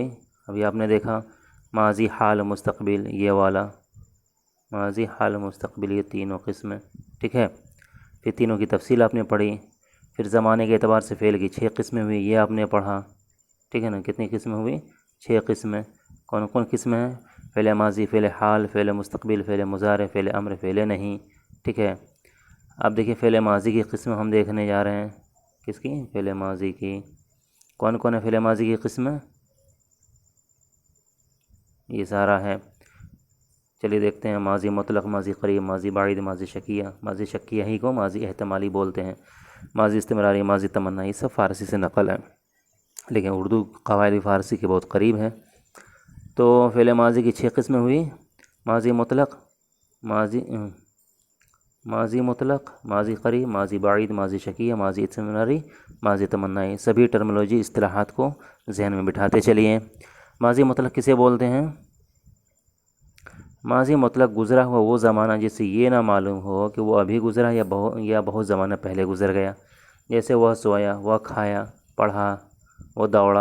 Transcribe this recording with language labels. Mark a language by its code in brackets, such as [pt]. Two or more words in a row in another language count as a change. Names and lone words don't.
[hi] अभी आपने देखा, माज़ी, हाल, मुस्तक़बिल, ये वाला माज़ी, हाल, मुस्तक़बिल, ये तीनों क़िस्में। ठीक है। फिर तीनों की तफसील आपने पढ़ी। फिर ज़माने के एतबार से फ़ेल की 6 क़िस्में हुई, ये आपने पढ़ा। ठीक है ना। कितनी क़िस्में हुई? 6 क़िस्में। कौन कौन क़िस्में हैं? फ़ेल माज़ी, फ़ेल हाल, फ़ेल मुस्तक़बिल, फ़ेल मुज़ारिअ, फ़ेल अम्र, फ़ेल नहीं। ठीक है। अब देखिए फ़ेल माज़ी की क़िस्में हम देखने जा रहे हैं। किसकी? फ़ेल माज़ी की। कौन कौन है फ़ेल माज़ी की क़िस्में? ये सारा है। चलिए देखते हैं। माज़ी मुतलक़, माज़ी क़रीब, माज़ी बाइद, माज़ी शकिया। माज़ी शकिया ही को माज़ी एहतमाली बोलते हैं। माज़ी इस्तिमरारी, माज़ी तमन्ना, ये सब फ़ारसी से नकल है, लेकिन उर्दू क़वाइद फ़ारसी के बहुत करीब है। तो फ़ेल माज़ी की 6 क़िस्में हुई। माज़ी मुतलक़, माज़ी माज़ी मुतलक़, माज़ी क़रीब, माज़ी बाइद, माज़ी शकिया, माज़ी इस्तिमरारी, माज़ी तमन्ना। ये सभी टर्मिनोलॉजी इस्तिलाहात को जहन में बिठाते चलिए। माज़ी मुतलक़ किसे बोलते हैं? माज़ी मुतलक़ गुज़रा हुआ वो ज़माना जिससे ये ना मालूम हो कि वो अभी गुज़रा या बहुत ज़माना पहले गुज़र गया। जैसे वह सोया, वह खाया, पढ़ा, वो दौड़ा।